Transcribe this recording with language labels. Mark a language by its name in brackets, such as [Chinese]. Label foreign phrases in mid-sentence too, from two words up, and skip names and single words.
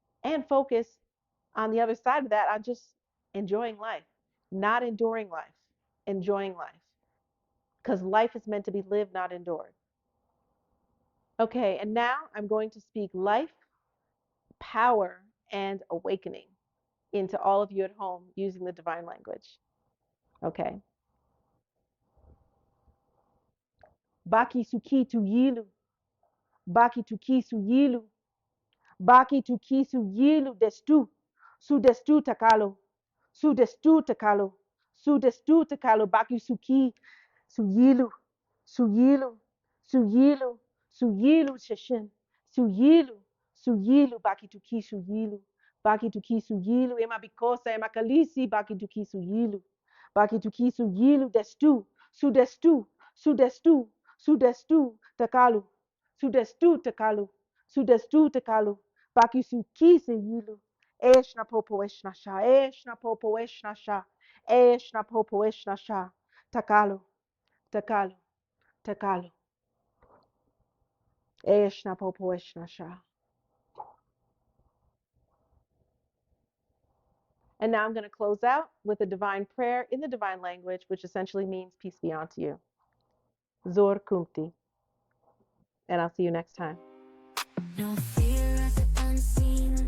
[English] And focus on the other side of that on just enjoying life, not enduring life, enjoying life. Because life is meant to be lived, not endured. Okay, and now I'm going to speak life, power, and awakening into all of you at home using the divine language. Okay. Baki sukitu yilu, baki tukisu yilu, baki tukisu yilu destu, su destu takalo, su destu takalo, su destu takalo, baki suki, su yilu, su yilu, su yilu, su yilu shashin, su yilu, su yilu, baki tukisu yilu, baki tukisu yilu, ema bikosa, ema kalisi, baki tukisu yilu, baki tukisu yilu destu, su destu, su destu, su destu takalu, su destu takalu, su destu takalu, baki su kise yilu, eshna popo eshna sha, eshna popo eshna sha, eshna popo eshna sha, takalu, takalu, takalu, eshna popo eshna sha. And now I'm going to close out with a divine prayer in the divine language, which essentially means peace be unto you. Zor Kumti. And I'll see you next time. No fear of the unseen.